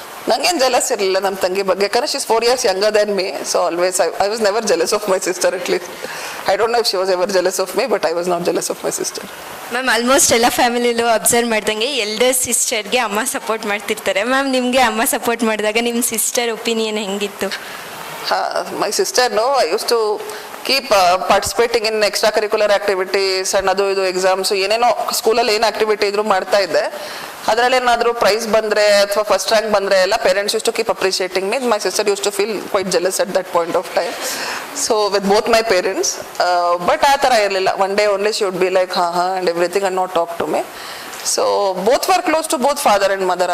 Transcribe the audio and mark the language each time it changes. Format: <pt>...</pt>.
<kn>ನಂಗೇನು ಜಲಸ್ ಇರಲಿಲ್ಲ ನಮ್ಮ ತಂಗಿ ಬಗ್ಗೆ, ಯಾಕಂದ್ರೆ</kn> <en>She is 4 years younger than me. So always I was never jealous of my sister, at least. I don't know if she was ever jealous of me, but I was not jealous of my sister.</en> <kn>Ma'am, almost ಎಲ್ಲ ಫ್ಯಾಮಿಲಿಲೂ observe ಮಾಡ್ದಂಗೆ elder ಸಿಸ್ಟರ್ಗೆ ಅಮ್ಮ support ಮಾಡ್ತಿರ್ತಾರೆ. Ma'am, ನಿಮಗೆ ಅಮ್ಮ support ಮಾಡಿದಾಗ ನಿಮ್ಮ sister opinion ಹೆಂಗಿತ್ತು?</kn> <en>My sister, no, I used to keep participating in extra curricular activities and</en> <kn>ಅದು ಇದು ಎಕ್ಸಾಮ್ಸು ಏನೇನೋ ಸ್ಕೂಲಲ್ಲಿ ಏನು ಆಕ್ಟಿವಿಟಿ ಇದ್ರು ಮಾಡ್ತಾ ಇದ್ದೆ. ಅದರಲ್ಲಿ ಏನಾದರೂ ಪ್ರೈಸ್ ಬಂದರೆ ಅಥವಾ ಫಸ್ಟ್ ರ್ಯಾಂಕ್ ಬಂದರೆ ಎಲ್ಲ</kn> <en>Parents used to keep appreciating me. My sister used to feel quite jealous at that point of time. So with both my parents. But</en> <kn>ಆ ಥರ ಇರಲಿಲ್ಲ.</kn> <en>One day only she would be like ಹಾಂ and everything and not talk to me. So both were close to both father and mother.</en>